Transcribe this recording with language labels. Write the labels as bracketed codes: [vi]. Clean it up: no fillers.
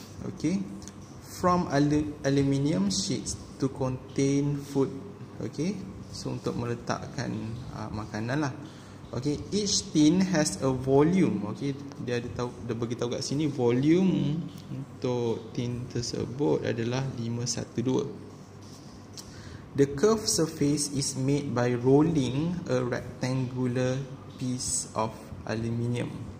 [en] Okay, from aluminium sheets to contain food. [ms] Okay, so untuk meletakkan makanan lah. [en] Okay, each tin has a volume. [ms] Okay, dia bagi tahu kat sini volume untuk tin tersebut adalah 512. [en] The curved surface is made by rolling a rectangular piece of aluminium.